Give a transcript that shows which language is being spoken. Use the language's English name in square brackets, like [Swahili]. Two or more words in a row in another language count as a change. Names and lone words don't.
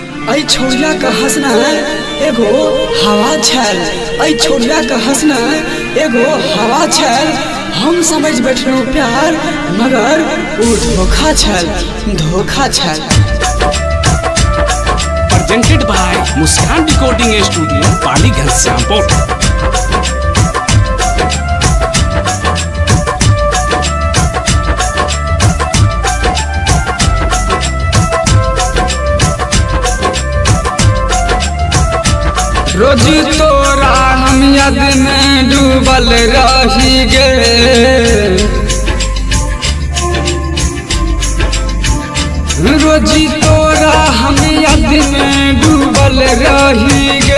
[Magahi] ऐ छोड़िया का हंसना एगो हवा छल, ऐ छोड़िया का हंसना एगो हवा छल। हम समझ बैठलो प्यार मगर वो धोखा छल, धोखा छल। [English] Presented by Muskan Recording Studio, Paliganj, Syampur। [Magahi] रोजी तोरा हम याद में डूबल रही गे, रोजी तोरा हम याद में डूबल रही गे।